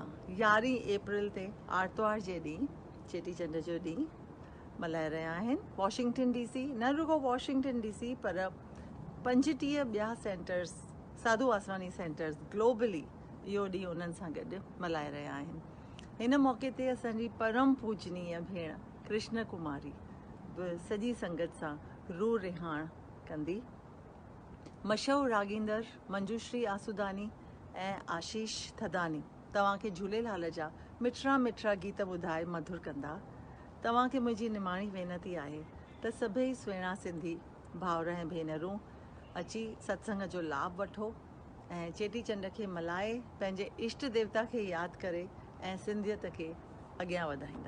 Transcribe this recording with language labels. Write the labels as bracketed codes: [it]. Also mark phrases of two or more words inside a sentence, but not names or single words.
[sd] 11 अप्रैल ते आर्तवार जे ॾींहुं चेटीचंड जो ॾींहुं मल्हाए रहिया आहिनि वॉशिंगटन DC। न रुगो वॉशिंगटन DC पर 35 ॿिया सेंटर्स साधू वासवानी सेंटर्स ग्लोबली इहो ॾींहुं उन्हनि सां गॾु मल्हाए रहिया आहिनि। हिन मौक़े ते असांजी परम पूजनीय भेण कृष्ण कुमारी सॼी संगत सां रूह रिहाण कंदी। मशहूरु रागींदर मंजूश्री आसूदानी ऐं आशीष थदानी तव्हांखे झूलेलाल जा मिठड़ा मिठड़ा गीत ॿुधाए मधुर कंदा। तव्हांखे मुंहिंजी निमाणी वेनती आहे त सभई सुहिणा सिंधी भाउर ऐं भेनरूं अची सत्संग जो लाभ वठो ऐं चेटीचंड खे मल्हाए पंहिंजे इष्ट देवता खे यादि करे ऐं सिंधियत खे अॻियां वधाईंदा।